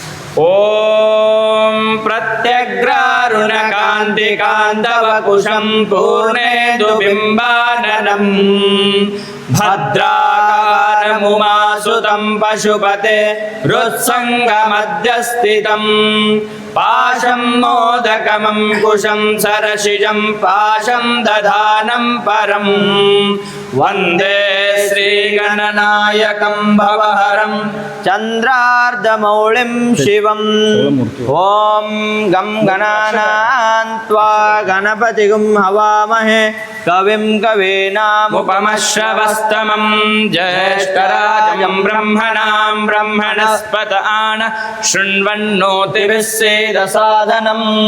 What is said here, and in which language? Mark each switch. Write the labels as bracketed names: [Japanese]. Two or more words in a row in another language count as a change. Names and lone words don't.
[Sanskrit] ಓಂ ಪ್ರತ್ಯಗ್ರಾರುಣ ಕಾಂತಿ ಕಾಂತವಕುಶಂ ಪೂರ್ಣೇಂದು ಬಿಂಬಾನನಂ ಭದ್ರಾಕಾರಮುಮಾಸುತಂ ಪಶುಪತೆ ಹೃತ್ಸಂಗಮಧ್ಯಸ್ಥಿತಂ ಪಾಶಂ ಮೋದಕಮಂ ಕುಶಂ ಸರಸಿಜಂ ಪಾಶಂ ದಧಾನಂ ಪರಂ ವಂದೇ ಶ್ರೀಗಣನಾಯಕಂ ಭವಹರಂ ಚಂದ್ರಾರ್ಧಮೌಳಿಂ ಶಿವಂ. ಓಂ ಗಂ ಗಣಾನಾನ್ ತ್ವಾ ಗಣಪತಿಗುಂ ಹವಾಮಹೇ ಕವಿಂ ಕವೀನಾಮುಪಮಶ್ರವಸ್ತಮಂ ಜ್ಯೇಷ್ಠರಾಜಂ ಬ್ರಹ್ಮಣಾಂ ಬ್ರಹ್ಮಣಸ್ಪತ ಆನ ಶೃಣ್ವನ್ನೋತಿಭಿಃ ಸೇದಸಾದನಂ.